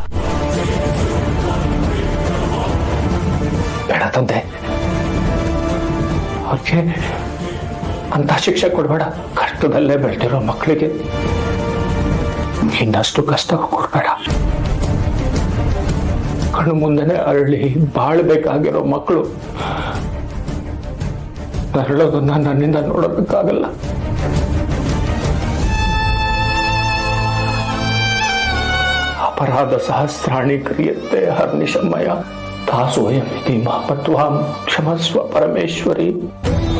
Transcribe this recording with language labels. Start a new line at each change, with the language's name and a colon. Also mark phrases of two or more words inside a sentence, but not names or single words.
Kannada: ಬೇಡ ತಂದೆ, ಅವ್ರಿಗೆ ಅಂತ ಶಿಕ್ಷೆ ಕೊಡ್ಬೇಡ. ಕಷ್ಟದಲ್ಲೇ ಬೆಳೆದಿರೋ ಮಕ್ಕಳಿಗೆ ಇನ್ನಷ್ಟು ಕಷ್ಟ ಕೊಡ್ಬೇಡ. ಕಣ್ಣು ಮುಂದೆನೆ ಅರಳಿ ಬಾಳ್ಬೇಕಾಗಿರೋ ಮಕ್ಕಳು ಅರಳೋದನ್ನ ನನ್ನಿಂದ ನೋಡೋದಕ್ಕಾಗಲ್ಲ.
Sanskrit: अपराध सहस्राणि क्रियन्ते हर्निशं मया दासोऽयमिति मां मध्वां क्षमस्व परमेश्वरी।